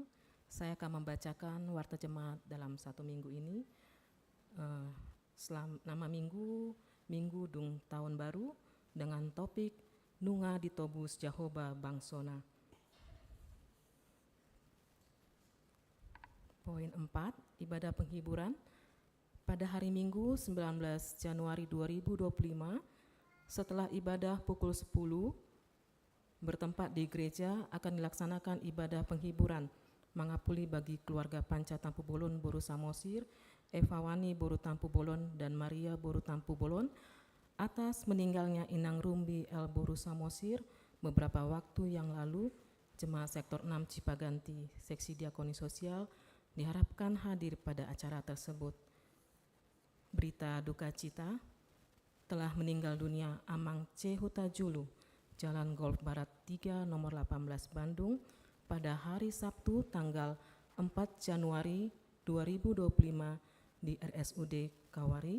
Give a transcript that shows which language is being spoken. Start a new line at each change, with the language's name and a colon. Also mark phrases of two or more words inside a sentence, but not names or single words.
Indonesian: Saya akan membacakan warta jemaat dalam satu minggu ini. Nama minggu, Minggu Dung Tahun Baru dengan topik Nunga Ditobus Jahoba Bangsona. Poin 4, ibadah penghiburan. Pada hari Minggu 19 Januari 2025, setelah ibadah pukul 10, bertempat di gereja akan dilaksanakan ibadah penghiburan mangapuli bagi keluarga Panca Tampu Bolon Boru Samosir, Eva Wani Boru Tampu Bolon dan Maria Boru Tampu Bolon atas meninggalnya Inang Rumbi El Boru Samosir beberapa waktu yang lalu. Jemaat Sektor 6 Cipaganti Seksi Diakoni Sosial diharapkan hadir pada acara tersebut. Berita duka cita, telah meninggal dunia Amang C. Hutajulu, Jalan Golf Barat 3 nomor 18 Bandung pada hari Sabtu tanggal 4 Januari 2025 di RSUD Kawari.